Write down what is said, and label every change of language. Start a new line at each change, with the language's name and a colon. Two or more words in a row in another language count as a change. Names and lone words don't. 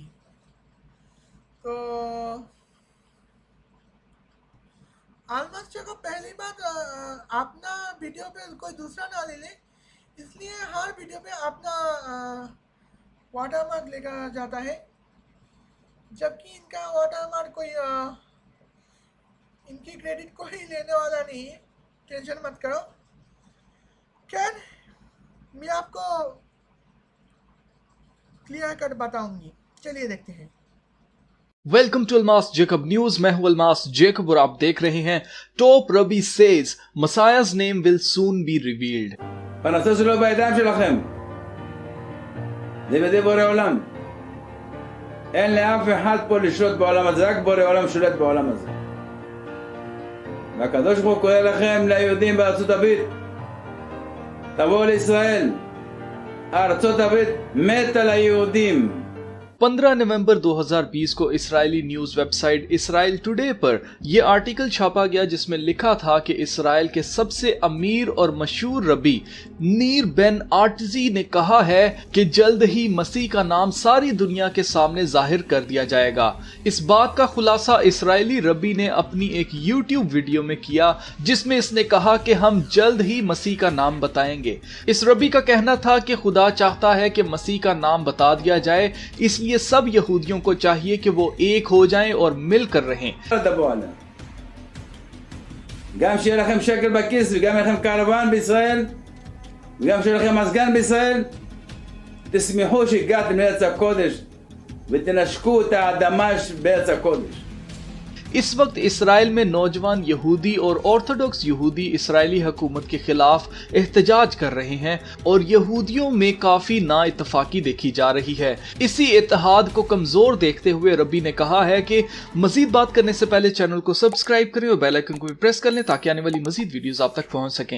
Urdu: تو آلمس شیک اپ پہلی بات اپنا ویڈیو پہ کوئی دوسرا نہ لے لے، اس لیے ہر ویڈیو پہ اپنا واٹرمارک لے کر جاتا ہے، جبکہ ان کا واٹرمارک کوئی ان کی کریڈٹ کو ہی لینے والا نہیں ہے، ٹینشن مت کرو. خیر میں آپ کو کلیئر کر بتاؤں گی. چلیے دیکھتے ہیں.
English: Welcome to Almas Jacob News.
Urdu: میں ہوں الماس جیکب اور آپ دیکھ رہے ہیں
English: Top rabbi says Messiah's name will soon be revealed.
Hebrew: פרנסה שלו בידיים שלכם. זה בידי בורא עולם. אין לאף אחד פה לשלוט בעולם הזה, רק בורא עולם שולט בעולם הזה. והקדוש ברוך הוא קורא לכם, ליהודים בארצות הברית, תבואו לישראל. ארצות הברית מתה ליהודים.
Urdu: 15 نومبر 2020 کو اسرائیلی
English: news website
Urdu: اسرائیل ٹوڈے پر یہ آرٹیکل چھاپا گیا جس میں لکھا تھا کہ اسرائیل کے سب سے امیر اور مشہور ربی نیر بن آرٹزی نے کہا ہے کہ جلد ہی مسیح کا نام ساری دنیا کے سامنے ظاہر کر دیا جائے گا. اس بات کا خلاصہ اسرائیلی ربی نے اپنی ایک یوٹیوب ویڈیو میں کیا جس میں اس نے کہا کہ ہم جلد ہی مسیح کا نام بتائیں گے. اس ربی کا کہنا تھا کہ خدا چاہتا ہے کہ مسیح کا نام بتا دیا جائے، اس لیے یہ سب یہودیوں کو چاہیے کہ وہ ایک ہو جائیں اور مل کر رہیں.
Hebrew: גם שיהיה לכם שקל בכיס וגם יהיה לכם קרוון בישראל וגם שיהיה לכם מזגן בישראל, תשמחו שהגעתם לארץ הקודש ותנשקו את האדמה בארץ הקודש।
Urdu: اس وقت اسرائیل میں نوجوان یہودی اور آرتھوڈوکس یہودی اسرائیلی حکومت کے خلاف احتجاج کر رہے ہیں اور یہودیوں میں کافی نااتفاقی دیکھی جا رہی ہے. اسی اتحاد کو کمزور دیکھتے ہوئے ربی نے کہا ہے کہ مزید بات کرنے سے پہلے چینل کو سبسکرائب کریں اور
English: bell icon
Urdu: کو بھی پریس کر لیں تاکہ آنے والی مزید ویڈیوز آپ تک پہنچ سکیں.